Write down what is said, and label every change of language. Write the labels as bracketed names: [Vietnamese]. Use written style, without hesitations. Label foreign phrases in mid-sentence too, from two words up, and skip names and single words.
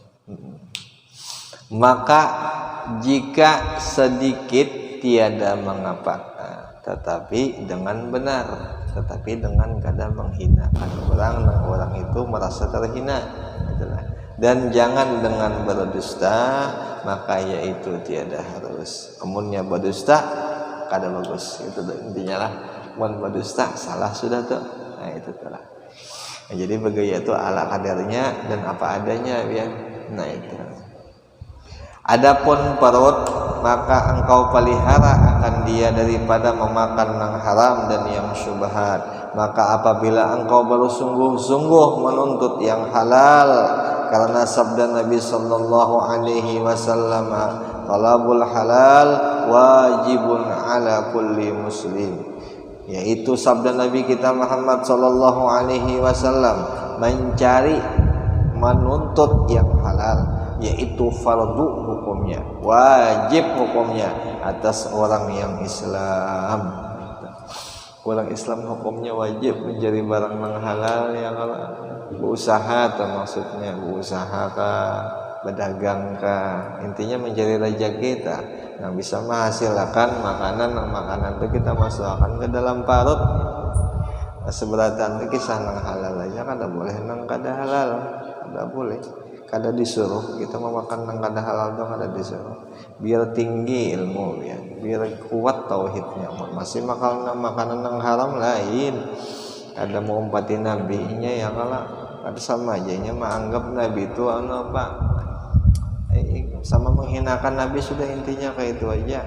[Indonesian] Maka jika sedikit tiada mengapa, tetapi dengan benar, tetapi dengan kada menghinakan orang itu merasa terhina, itulah. Dan jangan dengan berdusta, maka yaitu tiada harus. [Banjar] Amunnya berdusta kada bagus, itu intinya lah. Mun berdusta salah sudah tuh, nah itu telah. [Indonesian] Nah, jadi begaya itu ala kadarnya dan apa adanya ya. Nah itu. Adapun perut, maka engkau pelihara akan dia daripada memakan yang haram dan yang syubhat. Maka apabila engkau bersungguh-sungguh menuntut yang halal, karena sabda Nabi [Arabic] صلى الله عليه وسلم, طلب الحلال واجب على كل مسلم. [Indonesian] Yaitu sabda Nabi kita Muhammad [Arabic] صلى الله عليه وسلم, [Indonesian] mencari menuntut yang halal yaitu fardu hukumnya, wajib hukumnya atas orang yang Islam. Orang Islam hukumnya wajib mencari barang yang halal yang berusaha, maksudnya berusaha berdagang kah, intinya mencari rezeki kita yang bisa menghasilkan makanan itu kita masukkan ke dalam parut. [Banjar] Seberatan itu kisah nang halal aja kada boleh nang kada halal, kada boleh, kada disuruh kita memakan nang kada halal itu kada disuruh, biar tinggi ilmu ya, biar kuat tauhidnya. Masih makan makanan nang haram lain, ada mau umpati nabinya ya kalau ada sama aja nya menganggap nabi itu apa, sama menghinakan nabi sudah, intinya kayak itu aja.